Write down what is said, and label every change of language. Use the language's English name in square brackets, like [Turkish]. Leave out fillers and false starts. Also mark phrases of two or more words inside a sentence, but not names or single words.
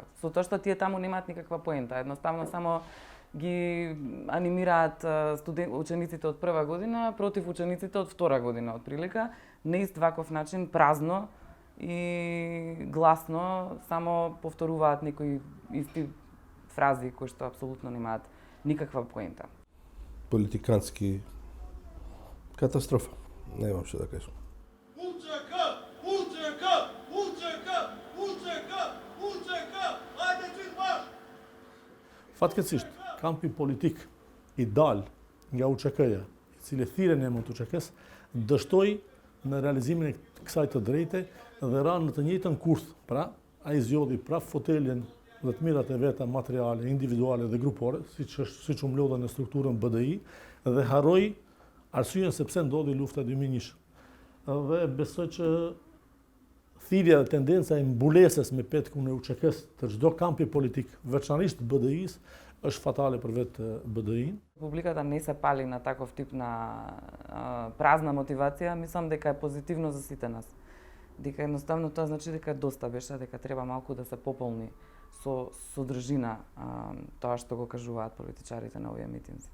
[Macedonian] Со тоа што тие таму немаат никаква поента, едноставно само ги анимираат учениците од прва година против учениците од втора година, отприлика, на ист ваков начин, празно и гласно, само повторуваат некои исти фрази кои што апсолутно немаат никаква поента. Политикански катастрофа. Немам што да кажам. УЧК! УЧК! УЧК! УЧК! УЧК! Ајде читаш! [Albanian] Fatkeqësisht, kampi politik i dal nga UÇK-ja, i cili thirrën e mund UÇK-s, dështoi në realizimin e kësaj të drejte dhe ra në të njëjtën kurth. Pra, ai zgjodhi prap fotelin dhe të mirat e veta materiale, individuale dhe grupore, siç u mlodhen në strukturën BDI, dhe harroi arsyeën se pse ndodhi lufta 2001. Dhe besoj që thirrja dhe tendenca e mbulesës me petkun e UÇK-s të çdo kampi politik, veçanërisht BDI-s, është fatale për vetë BDI-n. [Macedonian] Публиката не се пали на таков тип на празна мотивација, мислам дека е позитивно за сите нас. Дека едноставно тоа значи дека доста беше, дека треба малку да се пополни со содржина тоа што го кажуваат политичарите на овие митинзи.